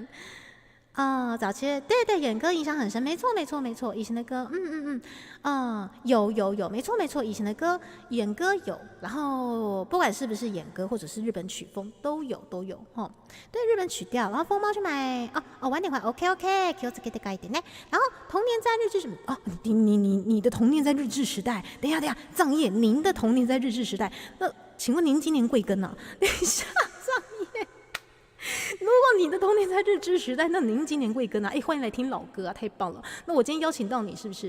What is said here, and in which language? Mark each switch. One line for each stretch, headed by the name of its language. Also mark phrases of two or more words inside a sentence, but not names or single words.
Chinese: 早期对演歌影响很深，没错，以前的歌，有，没错，以前的歌演歌有，然后不管是不是演歌或者是日本曲风都有对日本曲调，然后疯猫去买晚点回来 ，OK，
Japanese: 気をつけて帰ってね。
Chinese: 然后童年在日治什么你的童年在日治时代，等一下，藏叶，您的童年在日治时代，那请问您今年贵庚啊？等一下，藏叶。如果你的童年在日治时代，那您今年贵庚啊？欢迎来听老歌啊，太棒了！那我今天邀请到你，是不是？